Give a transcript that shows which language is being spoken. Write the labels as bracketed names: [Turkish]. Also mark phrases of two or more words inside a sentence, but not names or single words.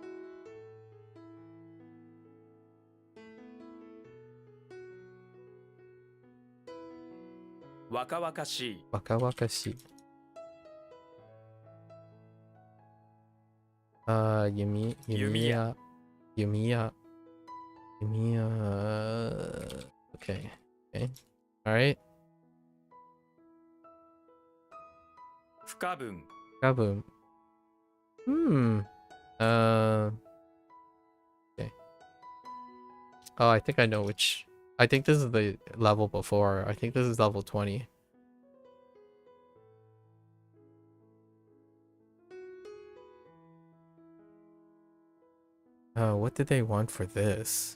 [Japanese] 若々しい。若々しい。弓矢。弓矢。弓矢。 [English] Okay. Okay. Alright. [Japanese] 不可分。多分。Okay. [English] Oh, I think I know which. I think this is the level before. I think this is level 20. What did they want for this?